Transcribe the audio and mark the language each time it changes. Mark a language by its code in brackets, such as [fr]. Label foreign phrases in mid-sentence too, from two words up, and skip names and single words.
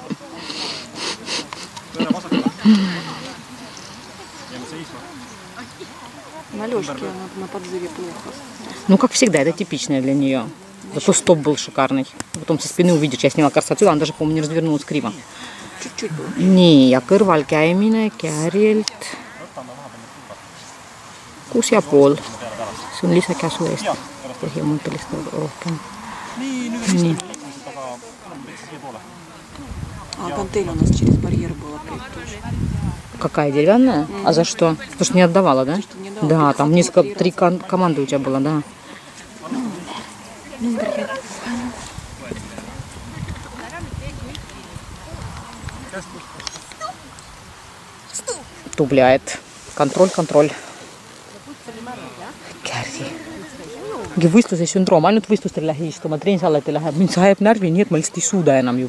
[ru] На Лёшке она на подзыве плохо. Ну, как всегда, это типичное для нее. Зато стоп был шикарный. Потом со спины увидишь. Я сняла красоту, она даже, по-моему, не развернулась криво. Чуть-чуть было. [et] Nii, ja kõrval käimine Kärilt 6,5. See on lisakäsu eest põhimõtteliselt rohkem. Nii. [ru] А гантель у нас через барьер была опять тоже. Какая, деревянная? А за что? Потому что не отдавала, да? Что не дала, Да, там несколько, 3 команды у тебя было, да. [et] Tubli. [ru] Контроль. Käri. [et] Võistluse sündroom, ainult võistlustel lähe istuma, treensaleti läheb, mind sajab närvi, nii et ma lihtsalt ei suuda enam juba.